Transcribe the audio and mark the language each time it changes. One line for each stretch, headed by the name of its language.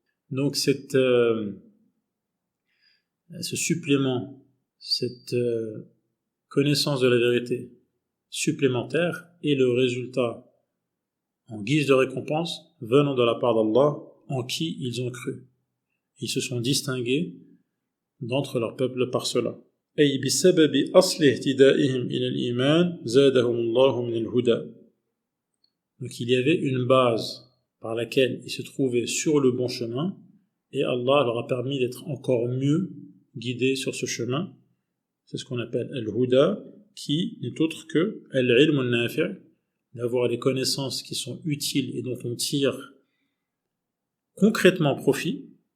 French: Donc ce supplément, cette connaissance de la vérité supplémentaire est le résultat en guise de récompense venant de la part d'Allah en qui ils ont cru. Ils se sont distingués d'entre leur peuple par cela.
Arabic: أي بسبب أصل اهتدائهم إلى الإيمان زادهم الله من الهدى.
French: Donc il y avait une base par laquelle ils se trouvaient sur le bon chemin et Allah leur a permis d'être encore mieux guidés sur ce chemin. C'est ce qu'on appelle al-huda. qui n'est autre que al-ilm al-nafi', d'avoir les connaissances qui sont utiles et dont on tire concrètement profit.